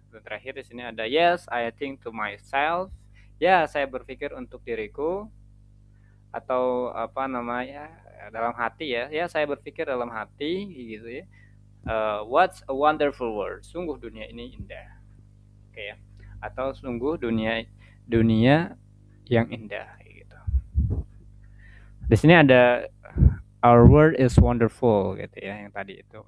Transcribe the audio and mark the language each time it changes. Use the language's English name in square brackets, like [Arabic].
[Indonesian] Dan terakhir di sini ada [English] yes, I think to myself. [Indonesian] Ya, saya berpikir untuk diriku, atau dalam hati ya. Ya, saya berpikir dalam hati gitu ya. [English] What's a wonderful world. [Indonesian] Sungguh dunia ini indah. Oke ya. Atau sungguh dunia yang indah gitu. Di sini ada [English] our world is wonderful [Indonesian] gitu ya, yang tadi itu.